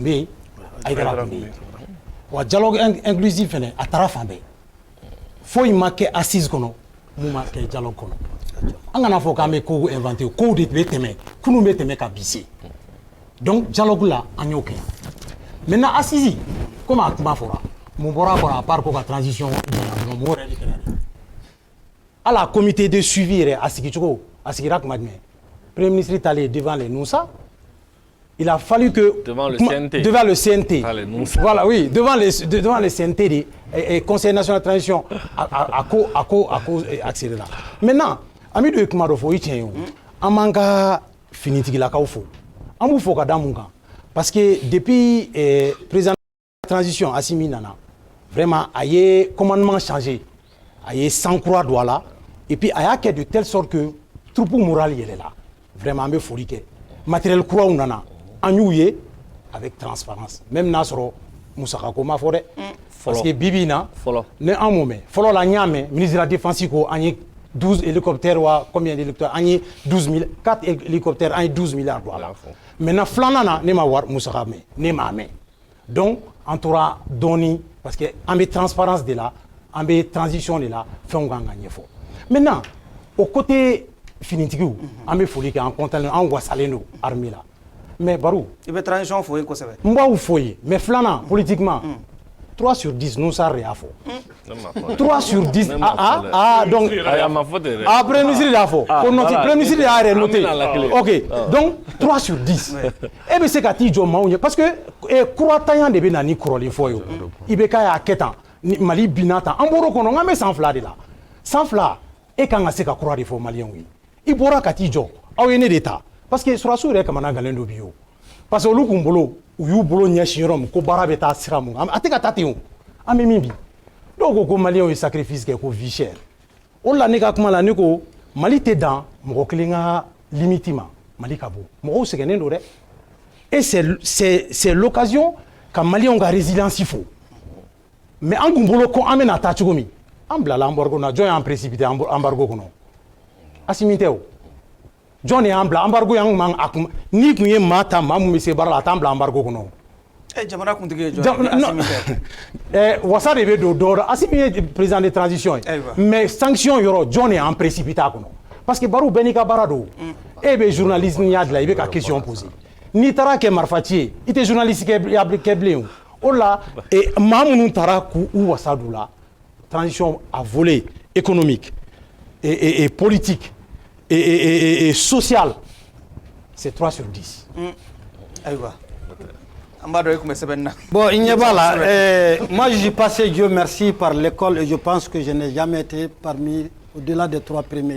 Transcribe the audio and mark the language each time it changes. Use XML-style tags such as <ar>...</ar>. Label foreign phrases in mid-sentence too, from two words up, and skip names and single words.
<bm>bɛ yen Aïdara tun bɛ yen wa</bm> <fr>dialogue inclusif</fr> <bm>fɛnɛ a taara fan bɛɛ foyi ma kɛ assise kɔnɔ mun ma kɛ dialogue kɔnɔ an kana fɔ k'an bɛ kow inventé kow de bɛ tɛmɛ kunun bɛ tɛmɛ ka bi se</bm> <fr>donc dialogue</fr> <bm>la an y'o kɛ</bm> <fr>maintenant assise comme</fr> <bm>a kuma fɔra mun bɔra a kɔnɔ</bm> <fr>à part</fr> <bm>ko ka transition diya mun yɛrɛ de kɛra</bm> <fr>à la comité de suivi</fr> <bm>a sigira kuma jumɛn</bm> <fr>premier ministre est allé devant les Noussa il a fallu que devant le CNT voilà oui devant le CNT et conseil national de transition à accélérer là maintenant</fr> <bm>Amidou kuma dɔ fɔ i tiɲɛ ye o an b'an ka finitigilakaw fo an b'u fo ka da mun kan</bm> <fr>parce que depuis président de transition</fr> <bm>Assimi nana vraiment a ye</bm> <fr>commandement changé</fr> <bm>a ye sang-croix don a la</bm> <fr>et puis</fr> <bm>a y'a kɛ</bm> <fr>de telle sorte que troupe morale</fr> <bm>yɛlɛla vraiment an bɛ foli kɛ matériel kuraw nana an y'u ye</bm> <fr>avec transparence même</fr> <bm>n'a sɔrɔ musakako ma fɔ dɛ</bm> <fr>parce que</fr> <bm>bibi in na ne an m'o mɛn fɔlɔ la n y'a mɛn</bm> <fr>ministre de la défense</fr> <bm>ko an ye 12 hélicoptères wa</bm> <fr>combien d'hélicoptères</fr> <bm>an ye 4 hélicoptères an ye 12 milliards don a la maintenant filanan na ne ma wari musaka mɛn ne m'a mɛn donc an tora dɔɔni</bm> <fr>parce que</fr> <bm>an bɛ transparence de la an bɛ transition de la fɛnw kan ka ɲɛfɔ</bm> <fr>maintenant au côté</fr> <bm>finitigiw an bɛ foli kɛ an content an wasalen don armée la mais Barou il be transition fo ko sebe n b'aw fo ye mais filanan</bm> <fr>politiquement 3 sur 10 nous ça</fr> <bm>y'a fɔ</bm> <fr>3 sur 10 donc après ministre</fr> <bm>y'a fɔ ko noti premier ministre y'a yɛrɛ noté</bm> <fr>ok donc 3 sur 10</fr> <bm>e bɛ se ka t'i jɔ maaw ɲɛ</bm> <fr>parce que</fr> <bm>kuratanya de bɛ na ni kɔrɔlen fɔ ye o i bɛ k'a y'a kɛ tan Mali binna tan an bɔr'o kɔnɔ n k'an bɛ san 2 de la san 2 e kan ka se ka kura de fɔ maliyɛnw ye i bɔra ka t'i jɔ aw ye ne de ta</bm> <fr>parce que</fr> <bm>surasiw yɛrɛ kamana galen dɔ bi o</bm> <fr>parce que</fr> <bm>olu kun bolo u y'u bolo ɲɛsin yɔrɔ min ko baara bɛ taa sira mun a tɛ ka taa ten o an bɛ min bi dɔw ko maliyɛnw ye sacrifice kɛ ko</bm> <fr>vie chère</fr> <bm>o la ne ka kuma la ne ko Mali tɛ dan mɔgɔ kelen ka limite ma Mali ka bɔ mɔgɔw sɛgɛnnen don dɛ</bm> <fr>et c'est l'occasion</fr> <bm>ka maliyɛnw ka résilience fo mais an kun bolo ko an bɛna taa cogo min an bilala embargo na jɔn y'an précipité embargo kɔnɔ Assimi tɛ o jɔn de y'an bila embargo y'an man a kun ni kun ye maa ta maa mun bɛ se baara la a t'an bila embargo kɔnɔ jamana kuntigi ye jɔn ye Assimi tɛ wasa de bɛ don dɔ la Assimi ye</bm> <fr>président de transition</fr> <bm>ye</bm> <fr>mais sanction</fr> <bm>yɔrɔ jɔn de y'an précipité a kɔnɔ</bm> <fr>parce que</fr> <bm>Barou bɛɛ n'i ka baara don e bɛ journalisme ya dilan i bɛ ka question poser n'i taara kɛ marifaci ye i tɛ journaliste kɛ bilen o la maa minnu taara k'u wasa d'u la</bm> <fr>transition à volet économique et politique et social, c'est 3 sur 10. Bon, il n'y a pas là. Moi, je suis passé, Dieu merci, par l'école et je pense que je n'ai jamais été parmi, au-delà des 3 premiers.</fr>